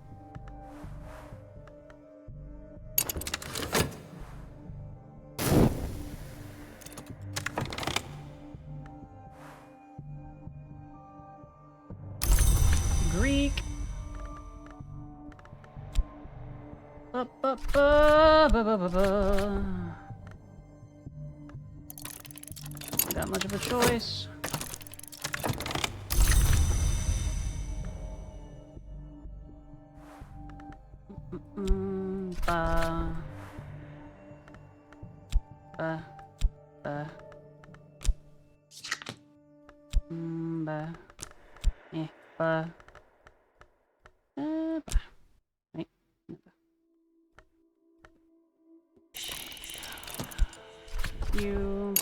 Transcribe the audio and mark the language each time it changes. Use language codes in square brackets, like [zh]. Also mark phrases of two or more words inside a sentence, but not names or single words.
[en] Greek. Ba, ba, ba, ba, ba, ba, ba. Got much of a choice. Ba. Ba. Ba. Ba. Eh. Ba. Ba. Right. You.